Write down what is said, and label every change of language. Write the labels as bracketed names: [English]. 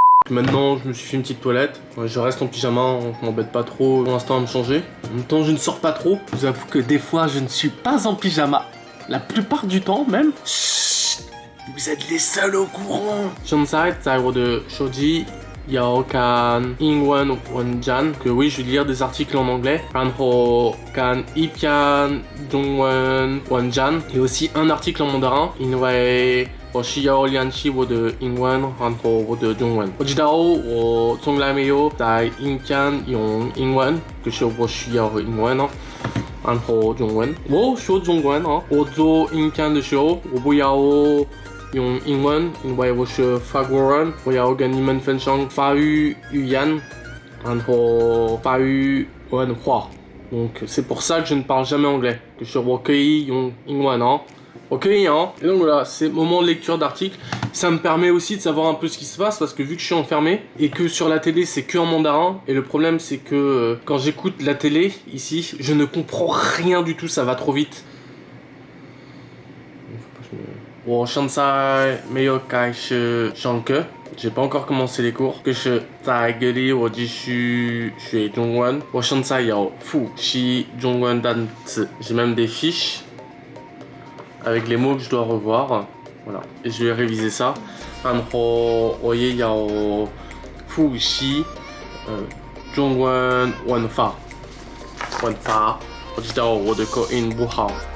[French] Maintenant, je me suis fait une petite toilette. Je reste en pyjama, on m'embête pas trop pour l'instant à me changer. En même temps, je ne sors pas trop. Je vous avoue que des fois, je ne suis pas en pyjama. La plupart du temps, même. Chut, vous êtes les seuls au courant. [Chinese] 现在在我的手机有看英文文章， [French] que oui, je vais lire des articles en anglais. [Chinese] 然后看一篇中文文章， [French] et aussi un article en mandarin， [Chinese] 因为 我需要练习我的英文，然后我的中文。我知道我从来没有在影片用英文，可是我需要英文哦，然后中文。我说中文哦，我做影片的时候，我不要用英文，因为我是法国人，我要跟你们分享法语语言，然后法语文化。 [French] Donc c'est pour ça que je ne parle jamais anglais, que je suis recueilli [Chinese] 用英文哦。 [French] Ok, hein. Et donc voilà, c'est moment de lecture d'articles. Ça me permet aussi de savoir un peu ce qui se passe parce que vu que je suis enfermé et que sur la télé c'est que en mandarin, et le problème c'est que quand j'écoute la télé ici, je ne comprends rien du tout, ça va trop vite. [Chinese] 我现在没有开始上课， [French] j'ai pas encore commencé les cours， [Chinese] 可是在这里我继续学中文。我现在有复习中文单词， [French] j'ai même des fiches avec les mots que je dois revoir, voilà, et je vais réviser ça. [Chinese] 然后我也要复习中文文法，我知道我的口音不好。